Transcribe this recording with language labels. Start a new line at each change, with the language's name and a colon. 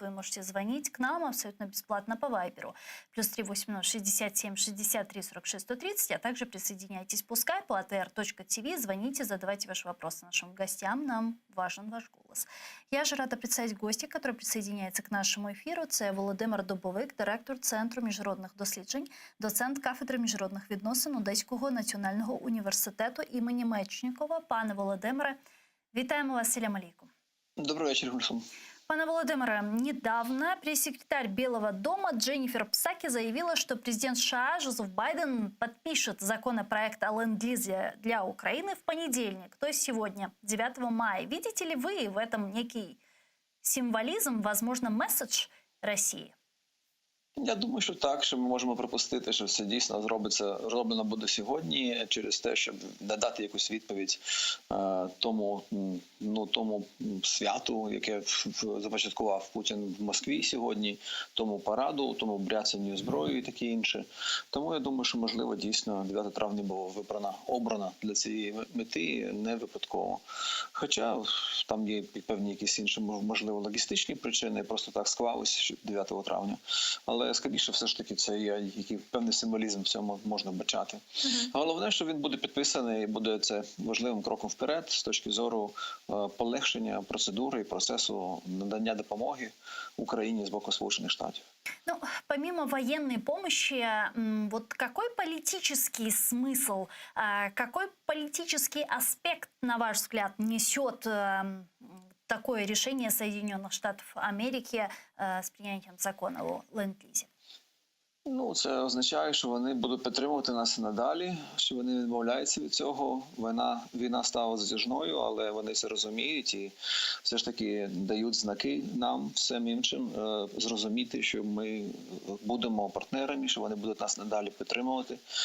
Russian: Вы можете звонить к нам абсолютно бесплатно по Вайберу. +3 80 67 63 46 130. А также присоединяйтесь по скайпу atr.tv. Звоните, задавайте ваши вопросы нашим гостям. Нам важен ваш голос. Я же рада представить гостя, который присоединяется к нашему эфиру.
Ukrainian: Це Володимир Дубовик, директор Центру міжнародних досліджень, доцент кафедри міжнародних відносин Одеського національного університету імені Мечнікова. Пане Володимире, вітаємо вас, селям алейкум.
Russian: Добрый вечер, Гульсум. Пане Володимире, недавно пресс-секретарь Белого дома Дженнифер Псаки заявила, что президент США Джозеф Байден подпишет законопроект о ленд-лизе для Украины в понедельник, то есть сегодня, 9 мая. Видите ли вы в этом некий символизм, возможно, месседж России?
Ukrainian: Я думаю, що так, що ми можемо припустити, що це дійсно зроблено буде сьогодні через те, щоб надати якусь відповідь тому святу, яке започаткував Путін в Москві сьогодні, тому параду, тому бряцанню зброєю і таке інше. Тому я думаю, що можливо дійсно 9 травня було обрано для цієї мети не випадково. Хоча там є певні якісь інші, можливо, логістичні причини, просто так склалось 9 травня. Але скоріше все ж таки це є певний символізм в цьому можна вбачати. Головне, що він буде підписаний і буде це важливим кроком вперед з точки зору полегшення процедури і процесу надання допомоги Україні з боку Сполучених Штатів.
Russian: Ну, помимо военной помощи, вот какой политический смысл, какой политический аспект, на ваш взгляд, несет такое решение Соединенных Штатов Америки с принятием закона о ленд-лизе?
Ukrainian: Ну, це означає, що вони будуть підтримувати нас і надалі, що вони не відмовляються від цього. Війна стала затяжною, але вони це розуміють і все ж таки дають знаки нам, всім іншим, зрозуміти, що ми будемо партнерами, що вони будуть нас надалі підтримувати.